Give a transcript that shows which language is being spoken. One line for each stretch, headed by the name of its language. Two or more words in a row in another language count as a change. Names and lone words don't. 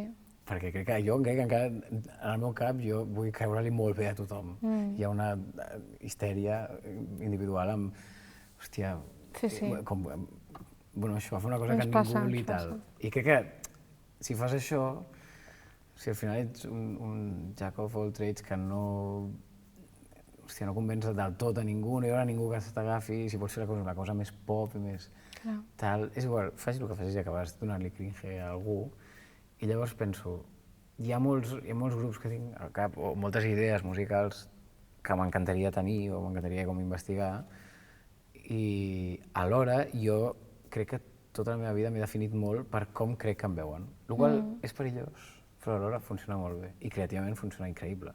Catalan: Perquè crec que encara, en el meu cap, jo vull caure-li molt bé a tothom. Hi ha una histèria individual amb, hòstia, com, bueno, això, fer una cosa que ningú li tal. I crec que si fas això, si al final ets un
English: jack of all trades
Catalan: que no convenç del tot a ningú, no hi haurà ningú que se t'agafi, si vols fer una cosa més pop i més tal, és igual, facis el que facis i acabaràs donant-li cringe a algú. I llavors penso, hi ha molts grups que tinc al cap, o moltes idees musicals que m'encantaria tenir o m'encantaria com investigar, i alhora jo crec que tota la meva vida m'he definit molt per com crec que em veuen, el qual és perillós, però alhora funciona molt bé i creativament funciona increïble.